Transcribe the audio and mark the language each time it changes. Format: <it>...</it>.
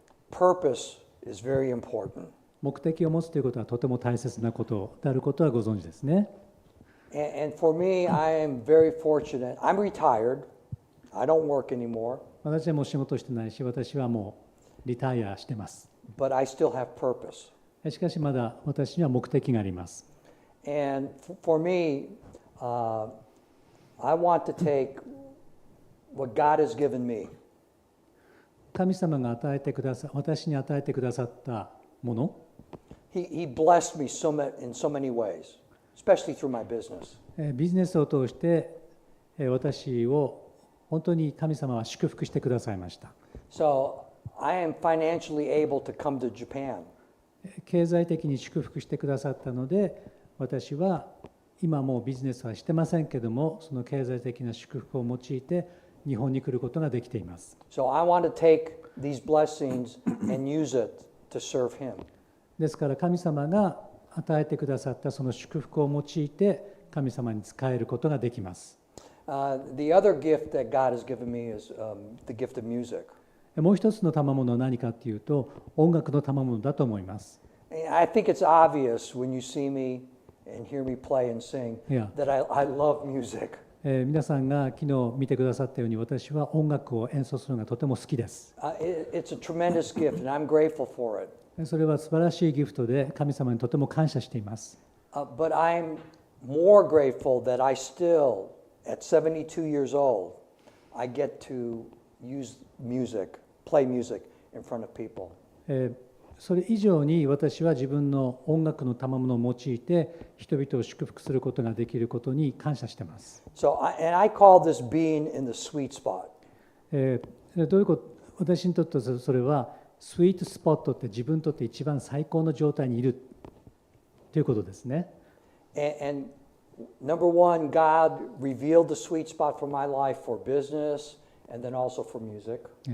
<en>Purpose is very important.</en> <ja>目的を持つということはとても大切なことであることはご存知ですね。</ja> <en>And for me, I am very fortunate. I'm retired. I don't work anymore.</en> <ja>私はもう仕事してないし、私はもうリタイアしてます。</ja> <en>But I still have purpose.</en> <ja>しかしまだ私には目的があります。</ja> <en>And for me, I want to take what God has given me</en> <ja>神様が私に与えてくださったもの、</ja> <en>He blessed me in so many ways, especially through my business.</en> <ja>ビジネスを通して私を本当に神様は祝福してくださいました。</ja> <en>So I am financially able to come to Japan.</en> <ja>経済的に祝福してくださったので、私は今もうビジネスはしてませんけども、その経済的な祝福を用いて日本に来ることができています。</ja> <en>So I want to take these blessings and use it to serve Him.</en> <ja>ですから神様が与えてくださったその祝福を用いて神様に仕えることができます。</ja> <en>The other gift that God has given me is the gift of music.</en> <ja>もう一つの賜物は何かというと、音楽の賜物だと思います。</ja> <en>I think it's obvious when you see me and hear me play and sing that I love music.</en> <ja>皆さんが昨日見てくださったように、私は音楽を演奏するのがとても好きです。</ja> <en>It's a tremendous gift, and I'm grateful for it.</en> <ja>それは素晴らしいギフトで、神様にとても感謝しています。</ja> <en>But I'm more grateful that I still, at 72 years old, I get to use music, play music in front of people.</en> <ja>それ以上に私は自分の音楽の賜物を用いて人々を祝福することができることに感謝しています。</ja> <en>So, and I call this being in the sweet spot.</en> <ja>どういうこと？私にとってそれはスイートスポットって自分にとって一番最高の状態にいるということですね。</ja> <en>And number one, God revealed the sweet spot for my life for business and then also for music.</en>